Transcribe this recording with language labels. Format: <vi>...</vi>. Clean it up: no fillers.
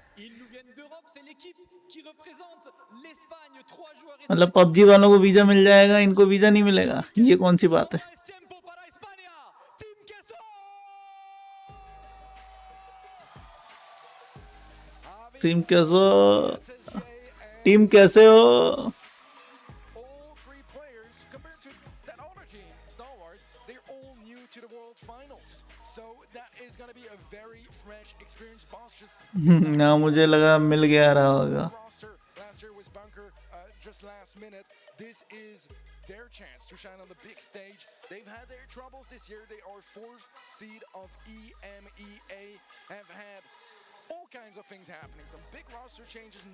<fr>Ils nous viennent d'Europe, c'est l'équipe qui représente l'Espagne. 3 joueurs</fr> <hi>मतलब PUBG वालों को visa मिल जाएगा, इनको वीजा नहीं मिलेगा. ये कौन सी बात है?</hi> <es>Es tiempo para España. Team Queso.</es> <hi>Team कैसे? टीम कैसे हो?</hi> <en>all three players, compared to that other team, Stalwart, they're all new to the World Finals. So that is going to be a very fresh experience. Boss just</en> <hi>ना मुझे लगा मिल गया रहा होगा.</hi> <en>roster last year was Bunker just last minute. This is their chance to shine on the big stage. They've had their troubles this year. They are 4th seed of EMEA, have had all kinds of things happening. Some big roster changes.</en>